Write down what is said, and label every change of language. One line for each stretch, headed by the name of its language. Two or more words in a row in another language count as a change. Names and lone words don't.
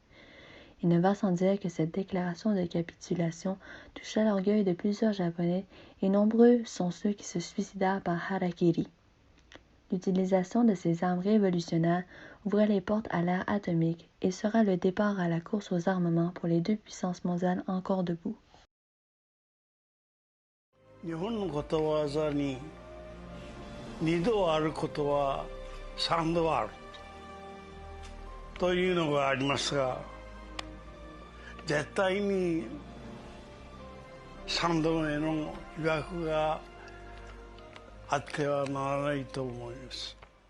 French: Il ne va sans dire que cette déclaration de capitulation toucha l'orgueil de plusieurs Japonais et nombreux sont ceux qui se suicidèrent par harakiri. L'utilisation de ces armes révolutionnaires ouvrait les portes à l'ère atomique et sera le départ à la course aux armements pour les 2 puissances mondiales encore debout.
Japanese: 日本のことわざに2度あることは3度あるというのがありますが、絶対に3度目の被爆があってはならないと思います。